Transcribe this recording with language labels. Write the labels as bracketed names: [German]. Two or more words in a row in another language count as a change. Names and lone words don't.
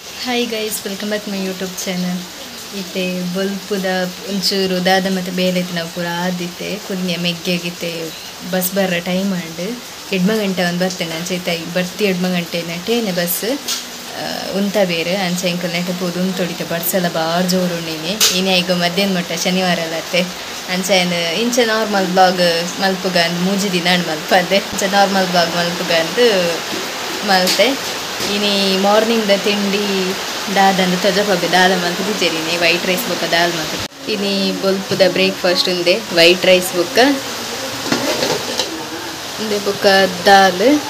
[English] Hi guys, welcome back to my YouTube channel. [Tulu] ಇತ್ತೆ ಬೊಲ್ಪುಡ ಉಂಚುರು ದಾದ ಮತ್ತೆ ಬೇಲೆತಿನ ಪೂರ ಆದಿತ್ತೆ ಕುನ್ನೆ ಮೆಗ್ಗೆಗಿತ್ತೆ ಬಸ್ ಬರ [English] time and [Tulu] 2 ಗಂಟೆ ಒಂದು ಬರ್ತೇನೆ ಅಂಚೈತ ಬರ್ತಿ 2 ಗಂಟೆ ನೆಟೇನೆ ಬಸ್ ಉಂತ ಬೇರೆ ಅಂಚ ಇಂಕಲ್ ನೆಟೆ ಪೋದು ಉಂತೊಡಿತೆ ಬಡ್ಸಲ ಬಾರ್ ಜೋರು ಉಂಡಿನಿ ಇನೇ ಈಗ ಮಧ್ಯಾಹ್ನ ಮಟ್ಟ ಶನಿವಾರ ಅಲ್ಲತ್ತೆ ಅಂಚ ಇಂಚ [English] normal vlog [Tulu] ಮಲ್ಪುಗ ಅಂದ್ ಮೂಜಿ ದಿನ ಮಲ್ಪದೆ ಅಂಚ [English] normal vlog [Tulu] ಮಲ್ಪುಗ ಅಂದ್ ಮಲ್ತೆ ಇನಿ ಮಾರ್ನಿಂಗ್ ದ ತಿಂಡಿ ದಾದಂದು ತಜಪಬ್ಬೆ ದಾದ ಮಲ್ತು ತಿಜೆರಿನಿ [English] white rice [Tulu] ಬೊಕ್ಕ ದಾಲ್ ಮಲ್ತು ಇನಿ ಬೊಲ್ಪುದ ಬ್ರೇಕ್ಫಾಸ್ಟ್ ಉಂದೆ [English] white rice [Tulu] ಬೊಕ್ಕ ಉಂದೆ ಬೊಕ್ಕ ದಾಲ್